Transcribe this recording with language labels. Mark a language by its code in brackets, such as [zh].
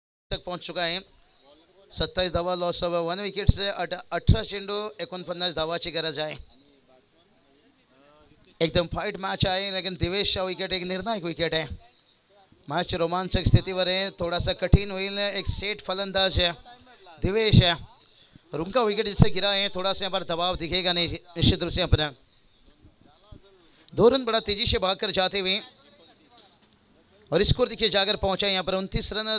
[hi] तक पहुंच चुका है। [mr] 27 धावा, लॉस ऑफ 1 विकेट से 18 चेंडू 49 धावाची गरज आहे। एकदम फाइट मैच आहे, [hi] लेकिन दिवेश विकेट एक निर्णायक विकेट है। मैच रोमांचक स्थितीवर है, थोड़ा सा कठिन होईल, एक सेट फलंदाज है दिवेश है, और उनका विकेट जिससे गिरा है, थोड़ा सा यहाँ पर दबाव दिखेगा नहीं निश्चित रूप से। अपना 2 रन बड़ा तेजी से भागकर जाते हुए, और स्कोर देखिए जाकर पहुंचा यहाँ पर 29 रन।